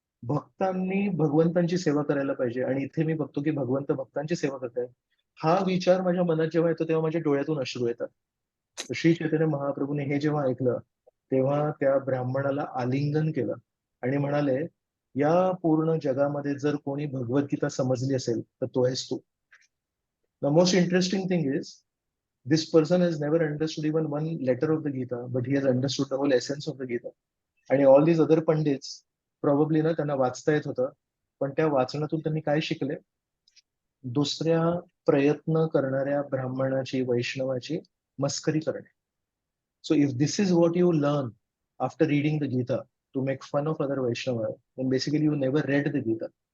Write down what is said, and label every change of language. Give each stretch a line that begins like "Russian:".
Marathi: भक्तांनी भगवंतांची सेवा करायला पाहिजे आणि इथे मी बघतो की भगवंत भक्तांची सेवा करतायत. हा विचार माझ्या मनात जेव्हा येतो तेव्हा माझ्या डोळ्यातून अश्रू येतात. श्री चैतन्य महाप्रभूने हे जेव्हा ऐकलं, तेव्हा त्या ब्राह्मणाला आलिंगन केलं आणि म्हणाले, या पूर्ण जगामध्ये जर कोणी भगवद्गीता समजली असेल तर तो आहेस तू.
English: The most interesting thing is, this person has never understood even one letter of the Gita, but he has understood the whole essence of the Gita.
Marathi: आणि
English: all these other pandits probably
Marathi: ना त्यांना वाचता येत होतं, पण त्या वाचनातून त्यांनी काय शिकले, दुसऱ्या प्रयत्न करणाऱ्या ब्राह्मणाची वैष्णवाची मस्करी करणे.
English: So if this is what you learn after reading the Gita, to make fun of other Vaishnav, then basically you never read the Gita.